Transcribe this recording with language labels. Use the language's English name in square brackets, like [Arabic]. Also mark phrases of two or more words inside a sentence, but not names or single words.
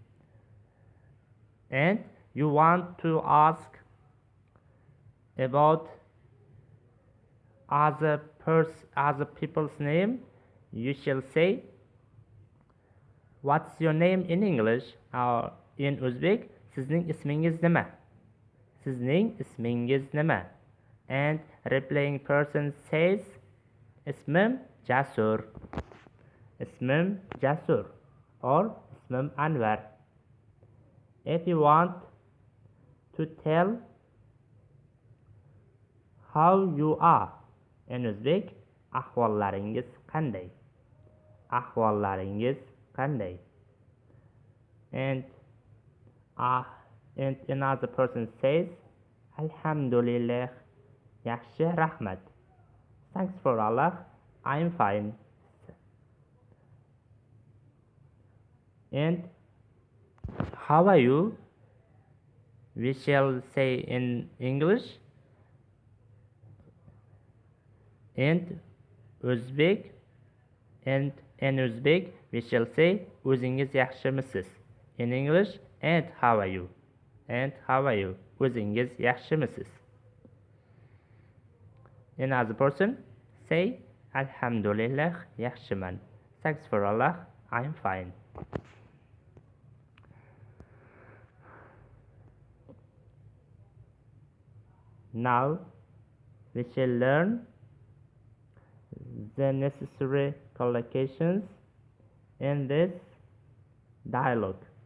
[English] And you want to ask about other people's name, you shall say, what's your name in English or in Uzbek? [Uzbek] Sizning ismingiz nima? Sizning ismingiz nima? [English] And replying person says, [Uzbek] Ismim Jasur. Ismim Jasur or Ismim Anwar. [English] If you want to tell how you are in Uzbek, [Uzbek] ahvollaringiz qanday? Ahvollaringiz qanday? [English] And another person says, [Uzbek] Alhamdulillah, yaxshi, rahmat. [English] Thanks for Allah, I am fine. And how are you? We shall say in English. And in Uzbek we shall say [Uzbek] o'zingiz yaxshimisiz. [English] In English, and how are you? And how are you? [Uzbek] O'zingiz yaxshimisiz. [English] Another person say [Uzbek] Alhamdulillah, yaxshiman. [English] Thanks for Allah, I am fine. Now we shall learn the necessary collocations in this dialogue.